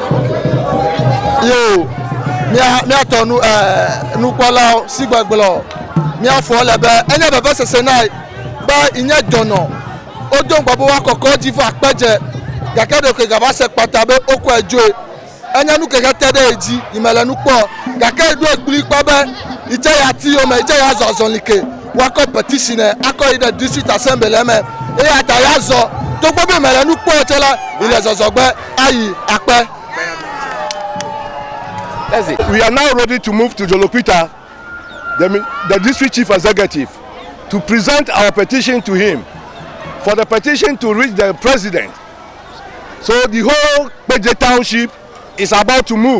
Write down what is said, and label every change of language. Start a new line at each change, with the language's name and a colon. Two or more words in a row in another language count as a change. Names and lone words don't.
Ewe: yo miatɔ nukpɔlawo si gbegblɔ miafɔ le be enye vevesese na be inye dɔnɔ wodo ŋgɔ be woakɔ kɔdzi va Kpedze gake ɖeko gava se kpata be wokɔe dzoe enye nu keke te ɖe dzi yi me le nu kpɔ gake ɖo ekpli kpɔ be itse ya ti yome itse ya zɔ azɔli ke woakɔ petition akɔ yi ɖe
English: district assembly
Ewe: me eya ta ya zɔ togbo be me le nu kpɔ tse la yi le zɔzɔgbe ayi akpɛ.
English: We are now ready to move to Jolokwita, the district chief executive, to present our petition to him for the petition to reach the president. So the whole Kpedze township is about to move.